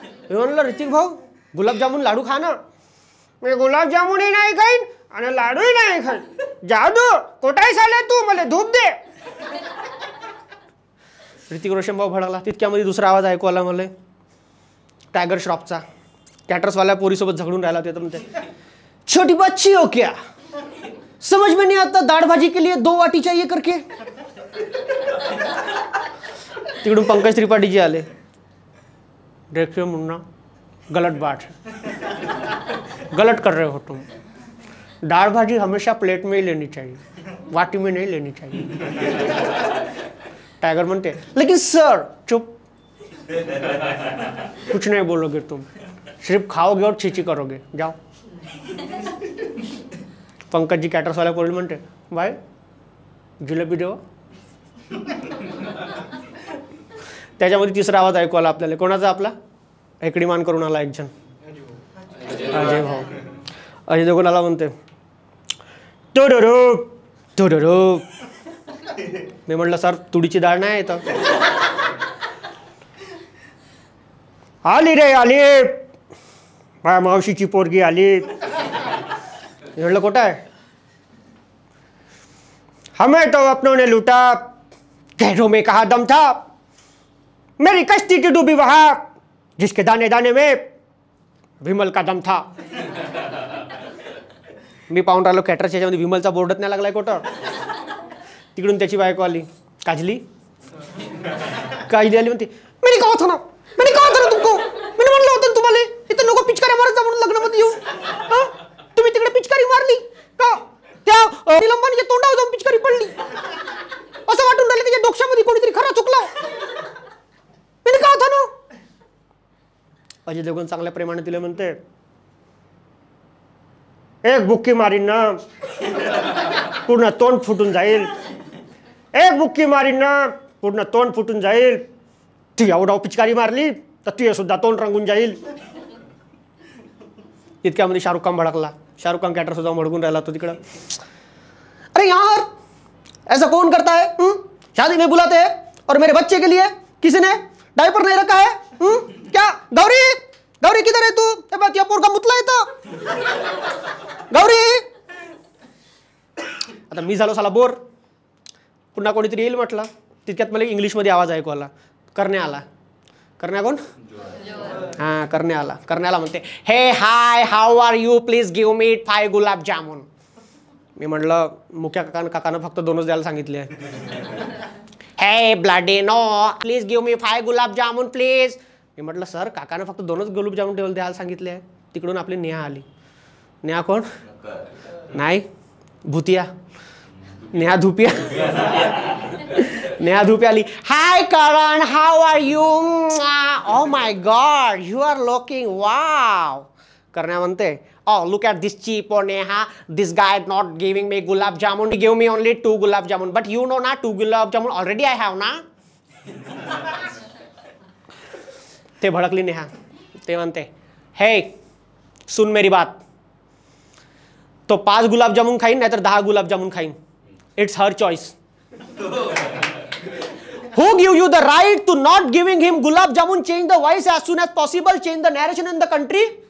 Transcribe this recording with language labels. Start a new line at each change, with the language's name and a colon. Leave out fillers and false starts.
Marathi: मी म्हणलं ऋतिक भाऊ गुलाबजामुन लाडू खा ना. मी गुलाबजामुनही नाही खाईन आणि लाडूही नाही खाईन. जादू कोटाय साले तू मला धूप दे. ऋतिक रोशन भाऊ भडाला. तितक्यामध्ये दुसरा आवाज ऐकू आला मला टायगर श्रॉफचा. कॅटर्सवाल्या पोरीसोबत झगडून राहिला होता. म्हणते
Hindi: छोटी बच्ची हो क्या समझ में नहीं आता, दाढ़ भाजी के लिए 2 वाटी चाहिए करके.
Marathi: तिकडून पंकज त्रिपाठी जी आले.
Hindi: देखिए मुन्ना, गलत बात है, गलत कर रहे हो तुम. दाढ़ भाजी हमेशा प्लेट में ही लेनी चाहिए, वाटी में नहीं लेनी चाहिए. टाइगर
Marathi: म्हणते,
Hindi: लेकिन सर. चुप, कुछ नहीं बोलोगे तुम, सिर्फ खाओगे और छीछी करोगे. जाओ.
Marathi: पंकज जी कॅटर्स वाल्या पोरली म्हणते, बाय जिलेबी देवा. त्याच्यामध्ये तिसरा आवाज ऐकू आला आपल्याला. कोणाचा? आपला इकडी मान करून आला एक जण, अजय भाऊ. अजय देवगण आला, म्हणते टोडोरो टोडोरो. मी म्हटलं सर तुडीची डाळ नाही येतं. आली रे आली, माझ्या मावशीची पोरगी आली. मी म्हटलं कुठं आहे?
Hindi: हमें तो अपनों ने लूटा, गहरों में कहा दम था, मेरी कश्ती की डूबी वहां, जिसके दाने दाने में विमल का दम था.
Marathi: मी पाहून राहिलो कॅटरच्या ह्याच्यामध्ये विमलचा बोर्डच नाही लागलाय कुठं. तिकडून त्याची बायको आली, काजली. काजली आली, म्हणते
Hindi: मैंने कहा था ना, मैंने कहा था ना तुमको, मैंने
Marathi: म्हणलं होतं तुम्हाला इथं नको पिचकारी मारत जा म्हणून लग्नामध्ये येऊन. तुम्ही तिकडे पिचकारी मारली का? त्या निलंबनीच्या तोंडावर जाऊन पिचकारी पडली. असं वाटून राहिलं त्याच्या डोक्यामध्ये कोणीतरी खरा चुकला.
Hindi: मैंने कहा था ना.
Marathi: अजय देवगण चांगल्या प्रेमाने तिला म्हणते, एक बुक्की मारीन ना पूर्ण तोंड फुटून जाईल, एक बुक्की मारीन ना पूर्ण तोंड फुटून जाईल. तू एवढा पिचकारी मारली तर तू सुद्धा तोंड रंगून जाईल. इतक्यामध्ये शाहरुख खान भडकला. शाहरुख खान कॅटर सुद्धा भडकून राहिला तो तिकडं.
Hindi: अरे यार ऐसा कौन करता है? शादी में बुलाते हैं और मेरे बच्चे के लिए किसी ने डायपर नहीं रखा है? क्या गौरी, गौरी किधर है तू?
Marathi: या पोरगा मुतला येतं. गौरी. आता मी झालो साला बोर. पुन्हा कोणीतरी येईल म्हटलं. तितक्यात मला इंग्लिशमध्ये आवाज ऐकू आला. करणे आला. करण्या कोण? हां करणे आला. करण्याला म्हणते,
English: हे हाय how are you, please give me 5 gulab jamun.
Marathi: मी म्हटलं मुख्या काकानं फक्त 2च द्यायला सांगितले.
English: हे bloody no, please give me 5 gulab jamun please.
Marathi: मी म्हटलं सर काकानं फक्त 2च गुलाबजामुन द्यायला सांगितले. तिकडून आपली नेहा आली. नेहा कोण? नाही भूतिया, नेहा धुपिया. नेहा धुपिया आली.
English: Hi Karan, how are you? Oh my god you are looking wow. करण्या म्हणते, oh look at this cheap or Neha, this guy not giving me gulab jamun, he gave me only 2 gulab jamun, but you know na 2 gulab jamun already I have na.
Marathi: ते भड़कली नेहा. ते म्हणते,
Hindi: हे सुन मेरी बात,
Marathi: तो 5 गुलाब जामुन खाईन नाहीतर 10 गुलाब जामुन खाईन.
English: It's her choice. Who give you the right to not giving him gulab jamun? Change the voice as soon as possible, change the narration in the country.